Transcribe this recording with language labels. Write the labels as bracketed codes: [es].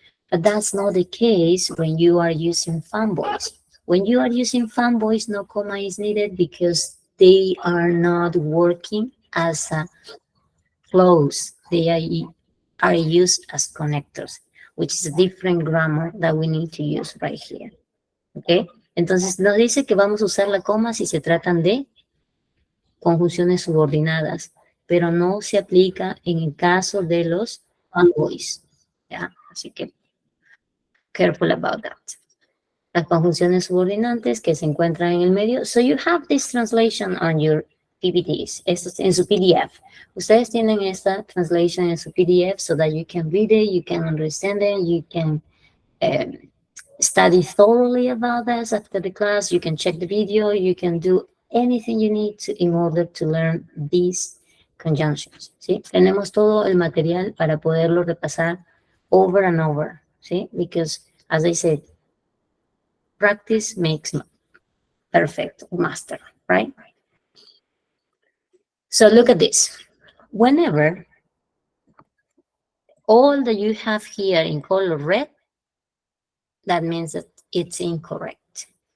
[en] But that's not the case when you are using fanboys. When you are using fanboys, no comma is needed because they are not working as a clause. They are used as connectors, which is a different grammar that we need to use right here. [es] ¿Ok? Entonces nos dice que vamos a usar la coma si se tratan de conjunciones subordinadas, pero no se aplica en el caso de los fanboys. ¿Ya? Así que [en] careful about that. [es] Las conjunciones subordinantes que se encuentran en el medio. [en] So you have this translation on your PPTs, [es] esto en su PDF. Ustedes tienen esta translation en su PDF [en] so that you can read it, you can understand it, you can study thoroughly about this after the class, you can check the video, you can do anything you need to in order to learn these conjunctions, ¿sí? [es] Tenemos todo el material para poderlo repasar [en] over and over, [es] ¿sí? [en] Because, as I said, practice makes perfect master, right? So look at this. Whenever all that you have here in color red, that means that it's incorrect.